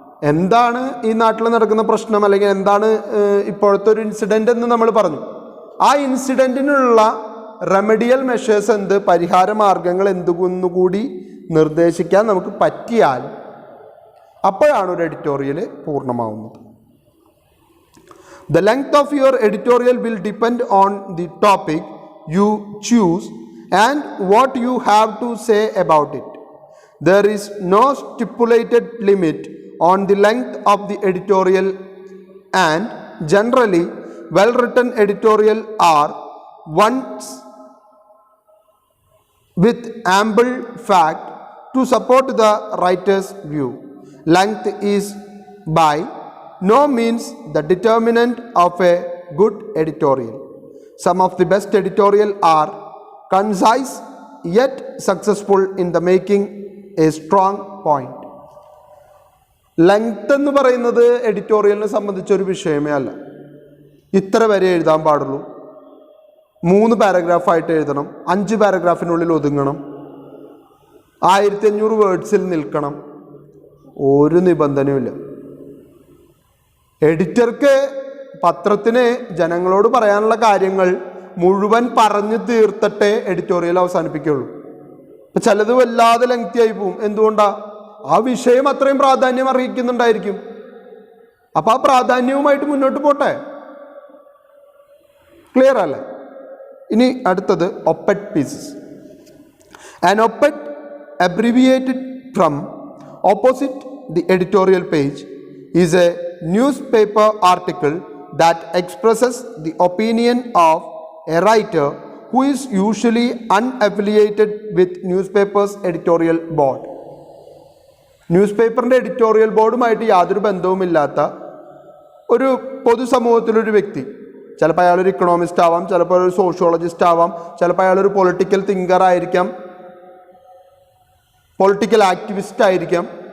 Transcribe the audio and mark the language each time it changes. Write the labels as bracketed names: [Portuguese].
[Malayalam] എന്താണ് ഈ നാട്ടിൽ നടക്കുന്ന പ്രശ്നം, അല്ലെങ്കിൽ എന്താണ് ഇപ്പോഴത്തെ ഒരു ഇൻസിഡൻ്റ് എന്ന് നമ്മൾ പറഞ്ഞു. ആ ഇൻസിഡൻറ്റിനുള്ള റെമഡിയൽ മെഷേഴ്സ് എന്ത്, പരിഹാര മാർഗങ്ങൾ എന്തുകൂടി നിർദ്ദേശിക്കാൻ നമുക്ക് പറ്റിയാൽ അപ്പോഴാണ് ഒരു editorial പൂർണ്ണമാവുന്നത്. [English] The length of your editorial will depend on the topic you choose and what you have to say about it. There is no stipulated limit on the length of the editorial, and generally well-written editorial are ones with ample fact to support the writer's view. Length is by no means the determinant of a good editorial. Some of the best editorial are concise yet successful in the making a strong point. [Malayalam] Length എന്ന് പറയുന്നത് എഡിറ്റോറിയലിനെ സംബന്ധിച്ചൊരു വിഷയമേ അല്ല. ഇത്ര വരെ എഴുതാൻ പാടുള്ളൂ, 3 പാരഗ്രാഫായിട്ട് എഴുതണം, 5 പാരഗ്രാഫിനുള്ളിൽ ഒതുങ്ങണം, 1500 വേർഡ്സിൽ നിൽക്കണം, ഒരു നിബന്ധനയുമില്ല. എഡിറ്റർക്ക് പത്രത്തിന് ജനങ്ങളോട് പറയാനുള്ള കാര്യങ്ങൾ മുഴുവൻ പറഞ്ഞു തീർത്തിട്ടേ എഡിറ്റോറിയൽ അവസാനിപ്പിക്കുകയുള്ളൂ. ഇപ്പം ചിലത് വല്ലാതെ ലെങ്തി ആയി പോവും. എന്തുകൊണ്ടാ? ആ വിഷയം അത്രയും പ്രാധാന്യം അർഹിക്കുന്നുണ്ടായിരിക്കും. അപ്പം ആ പ്രാധാന്യവുമായിട്ട് മുന്നോട്ട് പോട്ടെ. ക്ലിയർ അല്ലേ? ഇനി അടുത്തത് ഒപ്പറ്റ് pieces. [English] An op-ed abbreviated from opposite the editorial page is a newspaper article that expresses the opinion of a writer who is usually unaffiliated with newspaper's editorial board. [Malayalam] ന്യൂസ്പേപ്പറിൻ്റെ editorial ബോർഡുമായിട്ട് യാതൊരു ബന്ധവുമില്ലാത്ത ഒരു പൊതുസമൂഹത്തിലൊരു വ്യക്തി, ചിലപ്പോൾ അയാളൊരു ഇക്കണോമിസ്റ്റ് ആവാം, ചിലപ്പോൾ ഒരു സോഷ്യോളജിസ്റ്റ് ആവാം, ചിലപ്പോൾ അയാളൊരു പൊളിറ്റിക്കൽ തിങ്കർ ആയിരിക്കാം, പൊളിറ്റിക്കൽ ആക്ടിവിസ്റ്റ് ആയിരിക്കാം.